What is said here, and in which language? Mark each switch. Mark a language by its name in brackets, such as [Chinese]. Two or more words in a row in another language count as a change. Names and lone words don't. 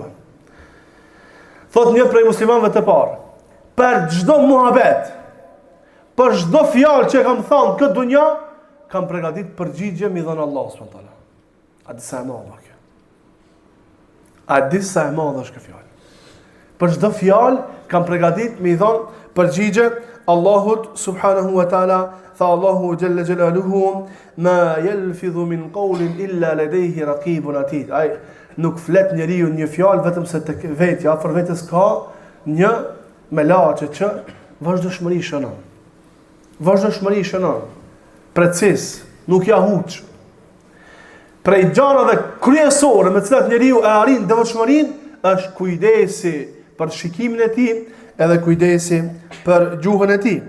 [Albanian] Thot një prej muslimanëve të parë, për çdo muhabet, për çdo fjalë që kam thënë këtë dunja, kam përgatitur përgjigje mi dhën Allah [Arabic] سبحانه وتعالى. [Albanian] A di sa e madhe kjo? A di sa e madhe është kjo fjalë? Për çdo fjalë kam përgatitur mi dhën përgjigje Allahut [Arabic] سبحانه وتعالى. Tha الله جل جلاله ما يلفظ من قول إلا لديه رقيب عتيد. [Albanian] Ai nuk flet njeriu një fjalë vetëm se tek vetja, afër vetes ka një melaçe që vazhdoshmëri shënon. Vazhdoshmëri shënon. Precis, nuk ja huç. Prej gjërave kryesore me të cilat njeriu e arrin devotshmërinë është kujdesi për shikimin e tij, edhe kujdesi për gjuhën e tij.